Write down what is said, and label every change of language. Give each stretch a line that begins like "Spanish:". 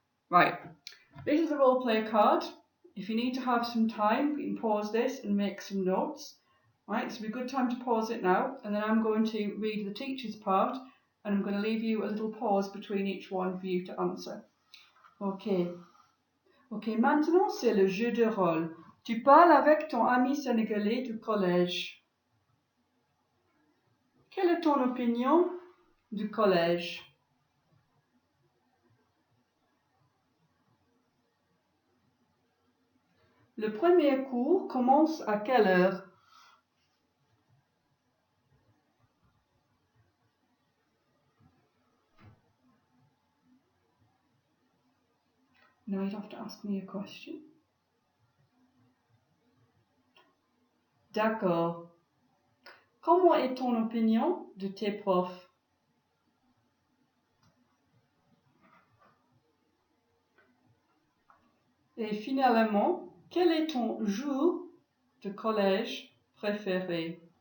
English: Right, this is the role play card. If you need to have some time, you can pause this and make some notes. Right, so it'll be a good time to pause it now, and then I'm going to read the teacher's part, and I'm going to leave you a little pause between each one for you to answer.
French: Ok, maintenant c'est le jeu de rôle. Tu parles avec ton ami sénégalais du collège. Quelle est ton opinion du collège? Le premier cours commence à quelle heure?
English: Now you'd have to ask me a question.
French: D'accord. Comment est ton opinion de tes profs? Et finalement, quel est ton jour de collège préféré?